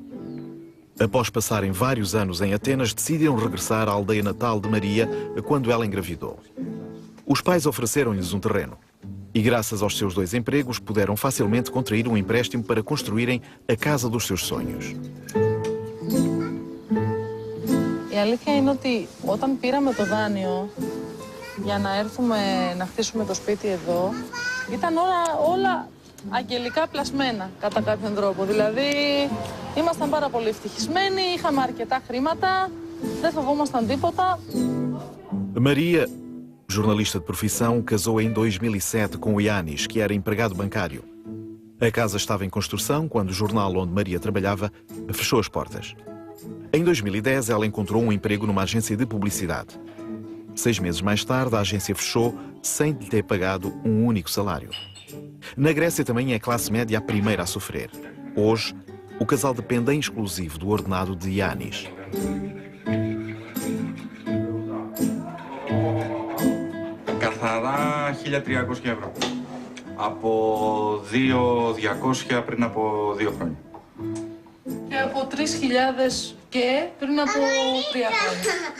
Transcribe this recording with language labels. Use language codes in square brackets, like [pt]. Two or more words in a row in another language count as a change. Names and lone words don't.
[pt] Após passarem vários anos em Atenas, decidiram regressar à aldeia natal de Maria quando ela engravidou. Os pais ofereceram-lhes um terreno e, graças aos seus 2 empregos, puderam facilmente contrair um empréstimo para construírem a casa dos seus sonhos. [el] Η αλήθεια είναι ότι όταν πήραμε το δάνειο για να έρθουμε να χτίσουμε το σπίτι εδώ, ήταν όλα αγγελικά πλασμένα κατά κάποιον τρόπο. Δηλαδή, ήμασταν πάρα πολύ ευτυχισμένοι, είχαμε αρκετά χρήματα, δεν φοβόμασταν τίποτα. [pt] Maria, jornalista de profissão, casou em 2007 com o Yanis, que era empregado bancário. A casa estava em construção quando o jornal onde Maria trabalhava fechou as portas. Em 2010, ela encontrou um emprego numa agência de publicidade. 6 meses mais tarde, a agência fechou sem lhe ter pagado um único salário. Na Grécia também é a classe média a primeira a sofrer. Hoje, o casal depende em exclusivo do ordenado de Yanis. [el] Καθαρά 1.300 ευρώ. Από 2.200 πριν από 2 χρόνια. Και από 3.000 και πριν από 3 χρόνια.